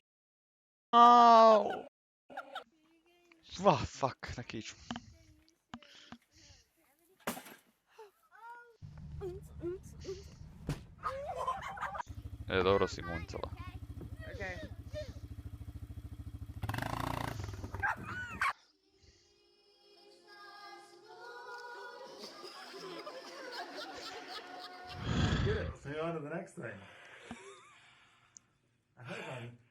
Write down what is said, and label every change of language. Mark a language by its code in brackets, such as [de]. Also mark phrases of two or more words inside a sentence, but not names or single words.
[en] No. Fuck, [hr] na kiču. Dobro si muncala. [en] Okay. Good. So on to the next thing. I hope I'm...